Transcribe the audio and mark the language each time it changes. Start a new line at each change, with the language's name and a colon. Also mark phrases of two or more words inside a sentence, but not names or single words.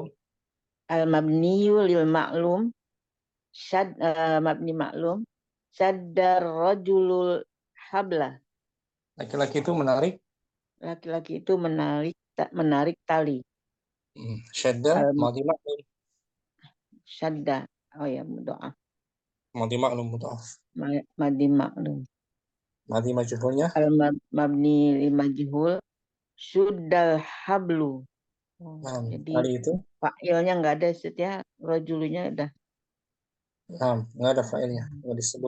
Arabic: المبني للمعلوم مبني معلوم شد الرجل الحبل.
Indonesian: Laki-laki itu menarik. Laki-laki itu menarik tali.
Arabic: شد ماض معلوم.
Indonesian: Syadda. Oh ya, doa.
Arabic: ماض معلوم مضاف. ماض معلوم. ماض مجهولnya المبني للمجهول شد الحبل.
Indonesian: Jadi tali itu fa'ilnya enggak ada setiap rajulunya udah. nggak ada fa'ilnya, nggak disebut.